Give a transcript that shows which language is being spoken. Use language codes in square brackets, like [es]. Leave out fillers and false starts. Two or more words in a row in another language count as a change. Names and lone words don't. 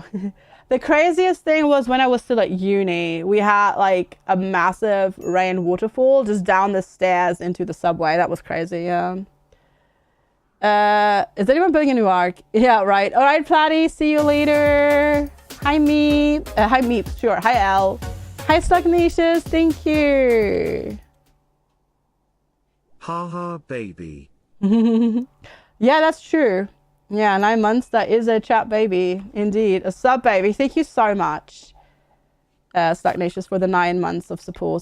[en] The craziest thing was when I was still at uni, we had like a massive rain waterfall just down the stairs into the subway. That was crazy, yeah. Is anyone building a new arc? Yeah, right. All right, Platty, see you later. Hi, Meep. Hi, Meep, sure. Hi, Elle. Hi, Stagnacious, thank you. Haha, baby. Yeah, that's true. Yeah, 9 months, that is a chat baby. Indeed, a sub baby. Thank you so much, Stagnacious, for the 9 months of support.